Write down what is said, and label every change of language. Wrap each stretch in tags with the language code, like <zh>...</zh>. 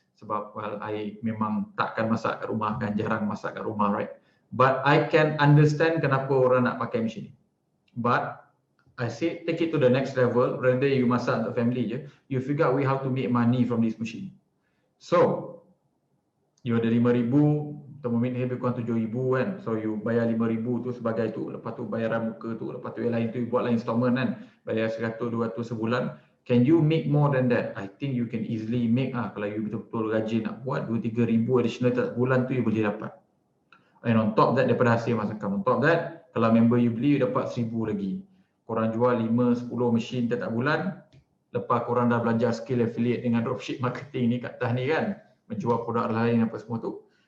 <ms>Sebab I memang takkan masak kat rumah kan, jarang masak kat rumah, right?</ms> <en>But I can understand</en> <ms>kenapa orang nak pakai mesin ni.</ms> <en>But I say take it to the next level, rather you</en> <ms>masak untuk family je,</ms> <en>you figure out way how to make money from this machine.</en> <ms>So, you ada 5,000, Thermomix ni lebih kurang 7,000 kan. So you bayar 5,000 tu sebagai tu, lepas tu bayaran muka tu, lepas tu yang lain tu you buat lain installment kan, bayar 100-200 sebulan.</ms> <en>Can you make more than that? I think you can easily make</en> <ms>kalau you betul-betul rajin nak buat 2-3 ribu additional tak bulan tu you boleh dapat.</ms> <en>And on top that,</en> <ms>daripada hasil masakan, on top that, kalau member you beli you dapat 1,000 lagi. Korang jual 5-10 mesin tiap bulan, lepas korang dah belajar skill affiliate dengan dropship marketing ni kat atas ni kan, menjual produk lain apa semua tu.</ms>